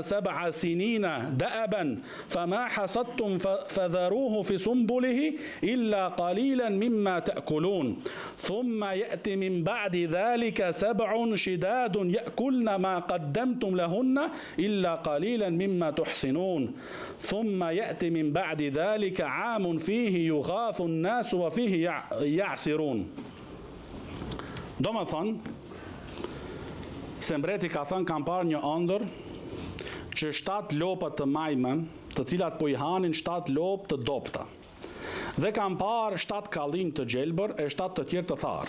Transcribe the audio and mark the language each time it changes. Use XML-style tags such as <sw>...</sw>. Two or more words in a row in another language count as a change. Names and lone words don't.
<ar>7 سنين دأبا فما حصدتم فذروه في سنبله إلا قليلا مما تأكلون ثم يأتي من بعد ذلك 7 شداد يأكلن ما قدمتم لهن إلا قليلا مما تحسنون ثم يأتي من بعد ذلك عام فيه يغاث الناس وفيه يعصرون.</ar> <sq>Do me thonë, se mbreti ka thënë kam parë një ëndër që 7 lopë të majme, të cilat po i hanin 7 lopë të dopta. Dhe kam parë 7 kallim të gjelbër e 7 të tjerë të tharë.</sq>